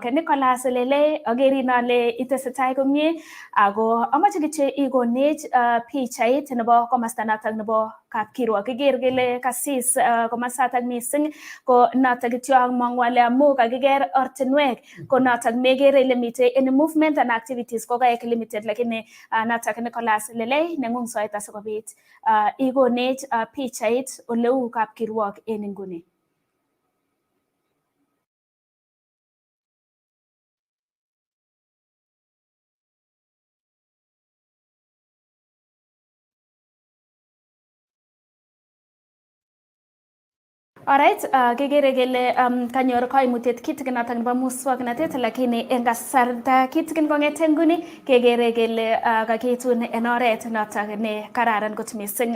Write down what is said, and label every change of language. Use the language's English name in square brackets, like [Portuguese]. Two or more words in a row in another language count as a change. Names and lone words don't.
[Kalenjin] Nicholas Lele agerin ale itesetai komie ako amache kityo ikonech pichait nebo komasta notok nebo kapkirwok. Kiker kele kasis komasatak mising ko notok kityo amang'u ale amu kakiker ortinwek ko notok megere ile mitei [English] any movement and activities [Kalenjin] ko kaek limited lakini notok Nicholas Lele neng'ung soet asikobit ikonech pichait oleu kapkirwok en inguni. Alright, kekere kele kanyor kaimutiet kitikin notok nebo muswoknotet lakini eng kasarta kitikin kong'ete nguni kekere kele kakitun en oret notok ne kararan kot mising.